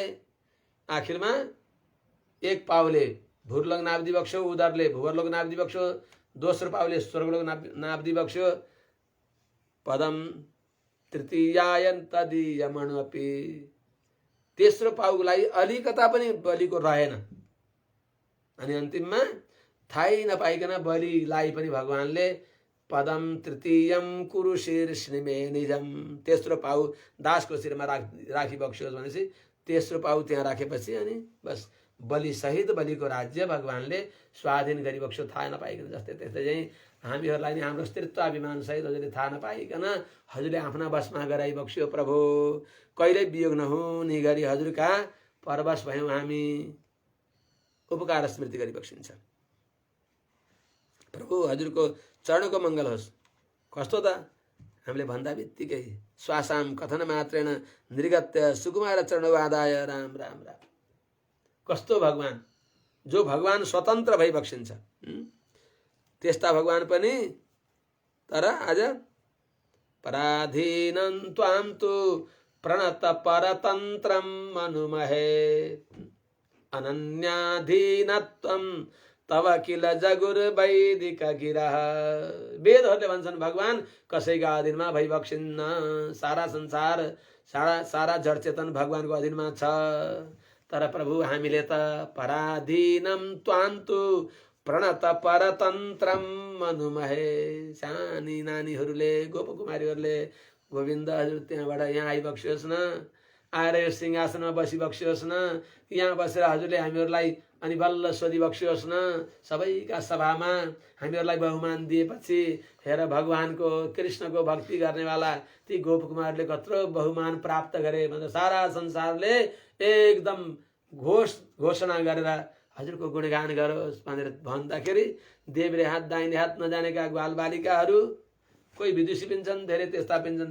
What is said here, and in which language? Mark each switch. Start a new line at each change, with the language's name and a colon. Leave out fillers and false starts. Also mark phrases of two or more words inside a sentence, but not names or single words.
Nepali: आखिरमा एक पाउले भूर्लोक नाप्दी बक्स्यो, उदरले भूवर्लोक नाप्दी बक्स्यो, दोस्रो पाउले स्वर्गलोक नाप्दी बक्स्यो।
Sanskrit: पदम तृतीयायन तदीयमणपि,
Nepali: तेस्रो पाउलाई अलिकता पनि बलिको रहेन। अनि अन्तिममा थाहै नपाइकन बलिलाई पनि भगवानले
Sanskrit: पदम तृतीयम कुरु शीर्ष्णिमे निजम,
Nepali: तेस्रो पाउ दासको शिरमा राखी बक्स्योस् भनेपछि तेस्रो पाउ त्यहाँ राखेपछि अनि बस बलि सहित बलिको राज्य भगवानले स्वाधीन गरी बक्स्यो, थाहा नपाइकन। जस्तै त्यस्तै चाहिँ हामीहरूलाई नि हाम्रो स्थिरत्वाभिमान सहित हजुरले थाहा नपाइकन हजुरले आफ्ना बसमा गराइ बक्स्यो प्रभु। कहिल्यै वियोग नहुने गरी हजुरका परवश भयौँ हामी। उपकार स्मृति गरी बक्सिन्छ। प्रभु हजुरको चरणको मङ्गल होस्। कस्तो त हामीले भन्दा बित्तिकै
Sanskrit: श्वासाम कथन मात्रेण निर्गत्य सुकुमार चरणौ आदाय राम राम राम। कस्तो भगवान, जो भगवान स्वतन्त्र भई बक्सिन्छ।
Nepali: त्यस्ता भगवान पनि तर आज
Sanskrit: पराधीनं त्वां तु प्रणत परतन्त्रं मनुमहे अनन्याधीनत्वं तव किल जगुर वैदिक गिरह।
Nepali: वेदहरूले भन्छन् भगवान कसैका अधीनमा भइबक्सिन्न। सारा संसार सारा जड चेतन भगवानको अधीनमा छ। तर प्रभु हामीले त
Sanskrit: पराधीनं त्वां तु प्रणत परतन्त्रम मनुमहे।
Nepali: सानी नानीहरूले गोपकुमारीहरूले गोविन्द हजुर त्यहाँबाट यहाँ आइबक्सियोस् न, आएर यो सिंहासनमा बसिबक्सियोस् न, यहाँ बसेर हजुरले हामीहरूलाई अनि बल्ल सोधिबक्सियोस् न। सबैका सभामा हामीहरूलाई बहुमान दिएपछि हेर भगवानको कृष्णको भक्ति गर्नेवाला ती गोपकुमारले कत्रो बहुमान प्राप्त गरे भनेर सारा संसारले एकदम घोषणा गरेर हजुरको गुणगान गरोस् भनेर भन्दाखेरि देब्रे हात दाहिने हात नजानेका बालबालिकाहरू कोही विदुषी पिन्छन्, धेरै त्यस्ता पिन्छन्।